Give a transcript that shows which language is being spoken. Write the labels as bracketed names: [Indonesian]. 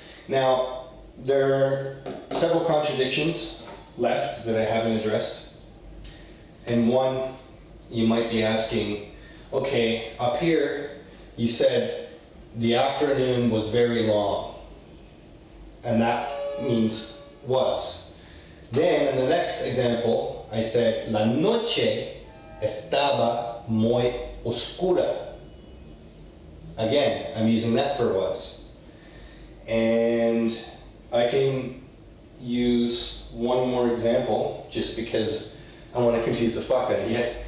[English] Now, there are several contradictions left that I haven't addressed. And one, you might be asking, okay, up here, you said the afternoon was very long. And that means was. Then in the next example, I said, [Spanish] la noche estaba muy oscura. [English] Again, I'm using that for was. And I can use one more example just because I want to confuse the fuck out of you.